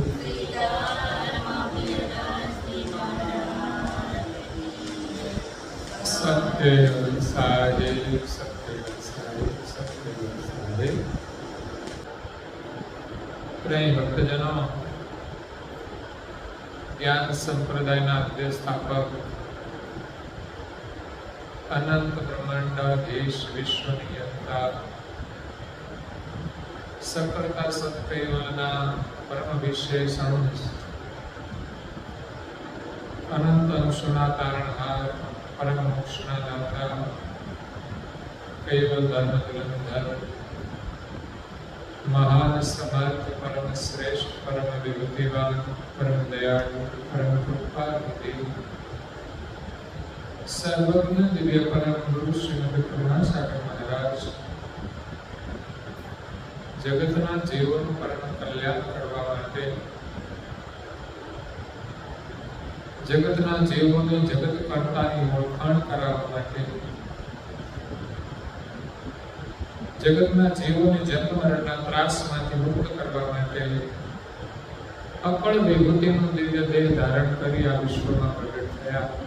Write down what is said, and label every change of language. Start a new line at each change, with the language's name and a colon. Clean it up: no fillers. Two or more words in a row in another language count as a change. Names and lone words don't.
Hindi: सत्य साहिब, सत्य साहिब, सत्य साहिब। प्रेम भक्तजनों,
Gujarati: જ્ઞાન સંપ્રદાયના આદ્ય સ્થાપક અનંત બ્રહ્માંડાધીશ વિશ્વ નિયંતા સકળતા સત્કૈવલના પરમ વિશેષણ અનંત અંશના તારણહાર પરમ મોક્ષના દાતા કૈવલ ધર્મ ધુરંધર મહાન સમર્થ પરમ શ્રેષ્ઠ પરમ વિભૂતિવાન પરમ દયાળુ પરમ કૃપાનિધિ સર્વજ્ઞ દિવ્ય પરમ ગુરુ શ્રીમદ કરુણાસાગર મહારાજ જગતના જીવોનું પરમ કલ્યાણ કરવા માટે જગતના જીવોને જગત કર્તાની ઓળખાણ કરાવવા માટે જગતના જીવોને જન્મ મરણના ત્રાસમાંથી મુક્ત કરવા માટે અકળ વિભૂતિનું દિવ્ય દેહ ધારણ કરી આ વિશ્વમાં પ્રગટ થયા।